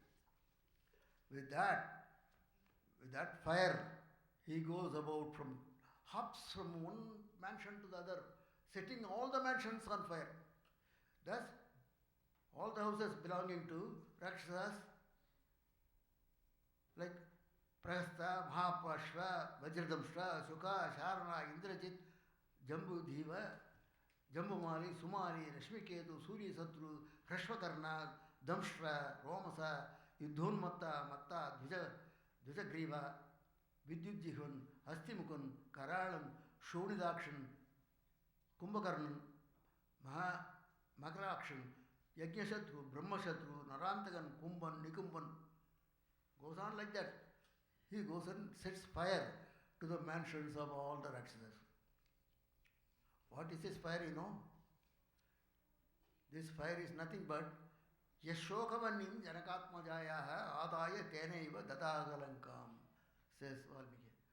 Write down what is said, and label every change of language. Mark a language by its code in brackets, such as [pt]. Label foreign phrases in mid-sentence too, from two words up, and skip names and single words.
[en] With that fire, he goes about hops from one mansion to the other, setting all the mansions on fire. Thus, all the houses belonging to Rakshasas like Prahasta, Mahapashva, Vajradamshra, Sukha, Sharana, Indrajit, Jambudhiva, Jambumali, Sumali, Rashmiketu, Surya Satru, Rashvakarna, Damshra, Romasa, Yudhunmatta, Matta, Dvijagriva, Vidyujjihun, Hastimukun, Karalan, Shonidakshan, Kumbhakarnan, Makarakshan, Yajnashatru, Brahmashatru, Narantagan, Kumban, Nikumban, goes on like that. He goes and sets fire to the mansions of all the Rakshasas. What is this fire, you know? This fire is nothing but [sa] यशोकवनिम् जनकात्मजायाः आदाय तेनैव दग्धलङ्काम्, [en] says Valmiki.